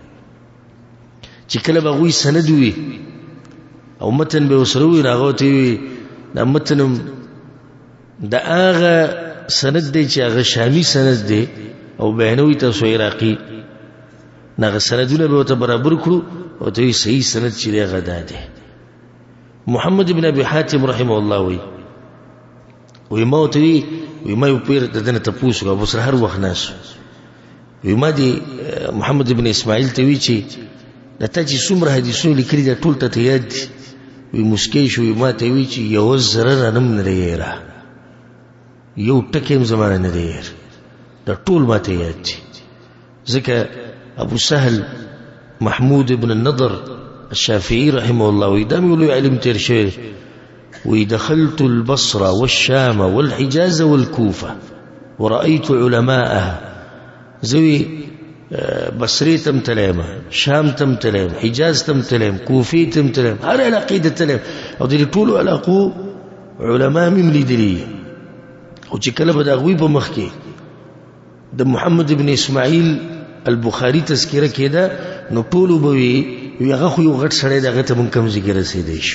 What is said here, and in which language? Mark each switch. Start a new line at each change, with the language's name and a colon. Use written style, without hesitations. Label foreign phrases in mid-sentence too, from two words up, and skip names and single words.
Pashto: چې کله به هغوی سند وي او متن به ورسره وي، نو هغه ورته وي دا متن د هغه سند دی چې هغه شامي سند دی، او بیانوي تاسو عراقي، نو هغه سندونه به ورته برابر کړو، او ته وي صحیح سند چې دی هغه دا دی. محمد ابن ابي حاتم
Arabic: رحمه الله
Pashto: وی ما ورته وی ما یو پیر د دې نه تپوس وکړ، ابو سره هر وخت ناست وی ما دی محمد ابن اسماعیل ته وی چې دا تا چې څومره حدیثونه لیکلي دا ټول ته یاد دي؟ وی مسکی شو، وی ما ته وی چې یو ذره رانم نه دی یاره، یو ټکی هم زما نه دی یاره، دا ټول ما ته یاد دي. ځکه ابو سهل محمود ابن النضر الشافعي
Arabic: رحمه الله
Pashto: وی دا مې ولوی علم تیر شوی، وی
Arabic: دخلت البصره والشام والحجاز والكوفه ورأيت علماءها.
Pashto: زوی بصری تم تلیم، شام تم تلیم، حجاز تم تلیم، کوفی تم تلیم، هر علاقې ته تلیم، او د دې ټولو علاقو علما مې لیدلي. او چې کله به د هغوی په مخ کې د محمد ابن اسماعیل البخاري تذکره کېده، نو ټولو به وي هغه خو یو غټ سړی دی، هغه ته مونږ کوم ځای کې رسېدی شو؟